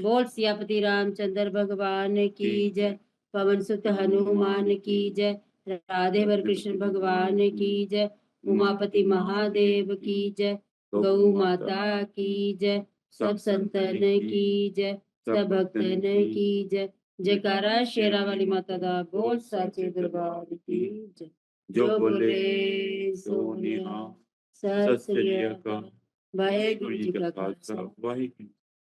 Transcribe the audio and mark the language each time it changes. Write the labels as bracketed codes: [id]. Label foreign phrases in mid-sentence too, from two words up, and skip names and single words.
[hi] बोल सियापति रामचंद्र भगवान की जय, पवन सुत हनुमान की जय, राधे वर कृष्ण भगवान की जय, उमापति महादेव की जय, गौ माता की जय, सब संतन की जय, सब भक्तन की जय, [pa] ਜੈਕਾਰਾ ਸ਼ੇਰਾਂ ਵਾਲੀ ਮਾਤਾ ਦਾ, [hi] बोल साचे दरबार की जय। [pa] ਜੋ ਬੋਲੇ ਸੋ ਨਿਹਾਲ, ਸਤ ਸ੍ਰੀ ਅਕਾਲ, ਵਾਹਿਗੁਰੂ ਜੀ ਕਾ ਖ਼ਾਲਸਾ। वाहिगुरु।